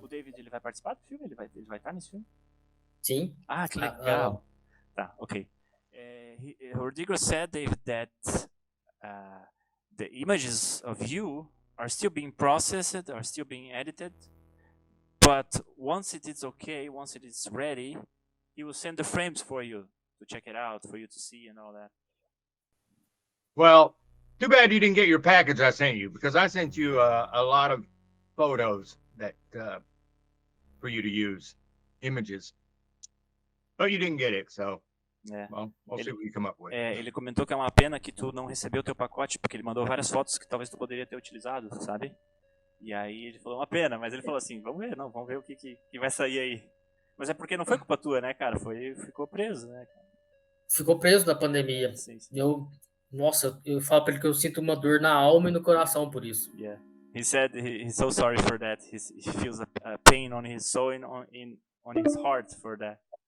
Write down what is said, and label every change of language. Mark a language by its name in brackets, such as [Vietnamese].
[Portuguese] O David, ele vai participar do filme? Ele vai estar nesse filme? Sim. Ah, que legal. Tá, ok. [English] Rodrigo said, David, that the images of you are still being processed, are still being edited. But once it is okay, once it is ready, he will send the frames for you to check it out, for you to see and all that. Well, too bad you didn't get your package I sent you, because I sent you a lot of photos that for you to use, images. But you didn't get it, so well, we'll see what you come up with. [Portuguese] Ele comentou que é uma pena que tu não recebeu o teu pacote, porque ele mandou várias fotos que talvez tu poderia ter utilizado, sabe? E aí ele falou, uma pena, mas ele falou assim, vamos ver o que vai sair aí. Mas é porque não foi culpa tua, né, cara? Ficou preso, né? Ficou preso na pandemia. Sim. Nossa, eu falo pra ele que eu sinto uma dor na alma e no coração por isso. [English] Yeah. He said he's so sorry for that. He feels a pain on his soul and on his heart for that.